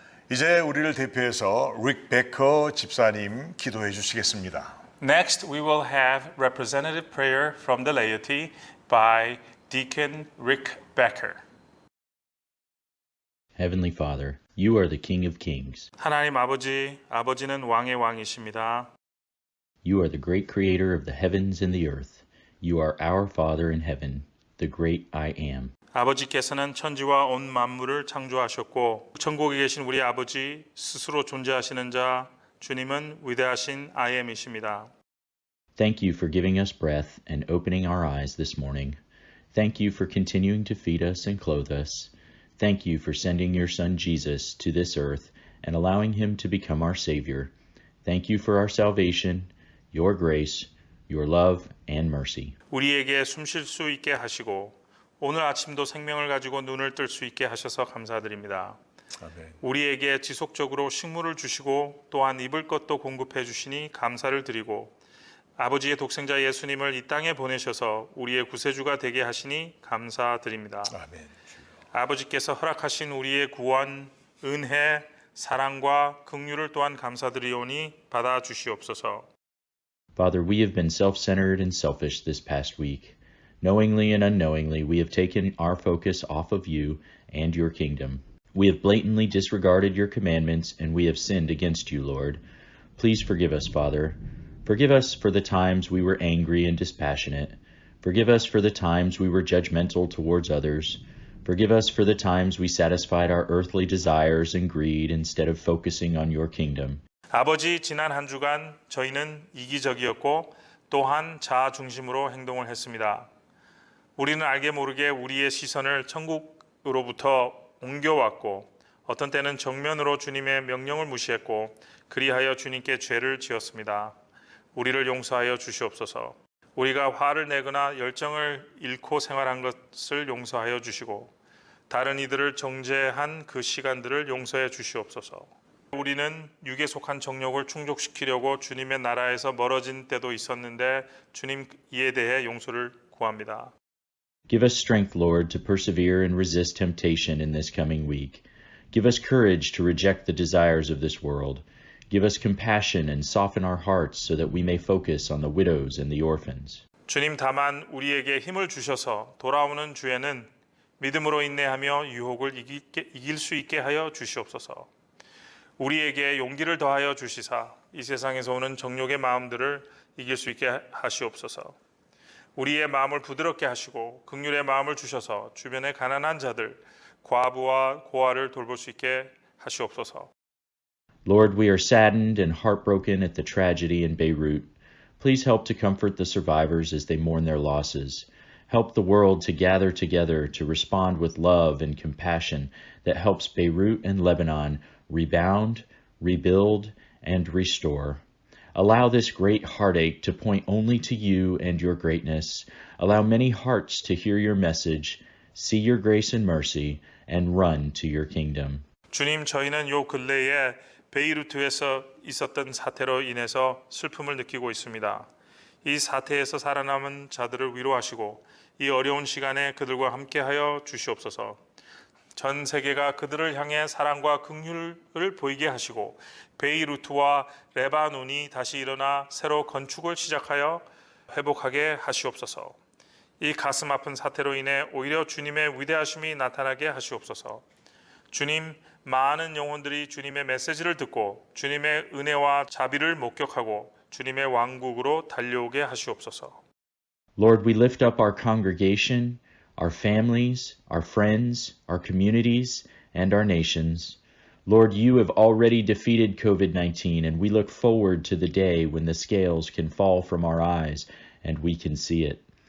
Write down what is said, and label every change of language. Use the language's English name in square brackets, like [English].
[Korean] 이제 우리를 대표해서 릭 베커 집사님 기도해 주시겠습니다. [English] Next, we will have representative prayer from the laity by Deacon Rick Becker. Heavenly Father, you are the King of Kings. [Korean] 하나님 아버지, 아버지는 왕의 왕이십니다. [English] You are the great creator of the heavens and the earth. You are our Father in heaven, the great I am. [Korean] 아버지께서는 천지와 온 만물을 창조하셨고 천국에 계신 우리 아버지 스스로 존재하시는 자 주님은 위대하신 I am이십니다. [English] Thank you for giving us breath and opening our eyes this morning. Thank you for continuing to feed us and clothe us. Thank you for sending your Son Jesus to this earth and allowing him to become our Savior. Thank you for our salvation, your grace, your love, and mercy. [Korean] 우리에게 숨 쉴 수 있게 하시고 오늘 아침도 생명을 가지고 눈을 뜰 수 있게 하셔서 감사드립니다. 아멘. 우리에게 지속적으로 식물을 주시고 또한 입을 것도 공급해 주시니 감사를 드리고 아버지의 독생자 예수님을 이 땅에 보내셔서 우리의 구세주가 되게 하시니 감사드립니다. 아멘. 아버지께서 허락하신 우리의 구원, 은혜, 사랑과 긍휼을 또한 감사드리오니 받아 주시옵소서. [English] Father, we have been self-centered and selfish this past week. Knowingly and unknowingly, we have taken our focus off of you and your kingdom. We have blatantly disregarded your commandments, and we have sinned against you, Lord. Please forgive us, Father. Forgive us for the times we were angry and dispassionate. Forgive us for the times we were judgmental towards others. Forgive us for the times we satisfied our earthly desires and greed instead of focusing on your kingdom. [Korean] 아버지, 지난 한 주간 저희는 이기적이었고 또한 자아 중심으로 행동을 했습니다. 우리는 알게 모르게 우리의 시선을 천국으로부터 옮겨왔고 어떤 때는 정면으로 주님의 명령을 무시했고 그리하여 주님께 죄를 지었습니다. 우리를 용서하여 주시옵소서. 우리가 화를 내거나 열정을 잃고 생활한 것을 용서하여 주시고 다른 이들을 정죄한 그 시간들을 용서해 주시옵소서. 우리는 육에 속한 정욕을 충족시키려고 주님의 나라에서 멀어진 때도 있었는데 주님 이에 대해 용서를 구합니다. [English] Give us strength, Lord, to persevere and resist temptation in this coming week. Give us courage to reject the desires of this world. Give us compassion and soften our hearts so that we may focus on the widows and the orphans. [Korean] 주님 다만 우리에게 힘을 주셔서 돌아오는 주에는 믿음으로 인내하며 유혹을 이길 수 있게 하여 주시옵소서. 우리에게 용기를 더하여 주시사 이 세상에서 오는 정욕의 마음들을 이길 수 있게 하시옵소서. 우리의 마음을 부드럽게 하시고 긍휼의 마음을 주셔서 주변의 가난한 자들, 과부와 고아를 돌볼 수 있게 하시옵소서. [English] Lord, we are saddened and heartbroken at the tragedy in Beirut. Please help to comfort the survivors as they mourn their losses. Help the world to gather together to respond with love and compassion that helps Beirut and Lebanon rebound, rebuild, and restore. Allow this great heartache to point only to you and your greatness. Allow many hearts to hear your message, see your grace and mercy, and run to your kingdom. [Korean] 주님, 저희는 요 근래에 베이루트에서 있었던 사태로 인해서 슬픔을 느끼고 있습니다. 이 사태에서 살아남은 자들을 위로하시고 이 어려운 시간에 그들과 함께하여 주시옵소서. 전 세계가 그들을 향해 사랑과 긍휼을 보이게 하시고 베이루트와 레바논이 다시 일어나 새로 건축을 시작하여 회복하게 하시옵소서. 이 가슴 아픈 사태로 인해 오히려 주님의 위대하심이 나타나게 하시옵소서. 주님, 많은 영혼들이 주님의 메시지를 듣고 주님의 은혜와 자비를 목격하고 주님의 왕국으로 달려오게 하시옵소서. [English] Lord, we lift up our congregation, our families, our friends, our communities, and our nations. Lord, you have already defeated COVID-19, and we look forward to the day when the scales can fall from our eyes and we can see it.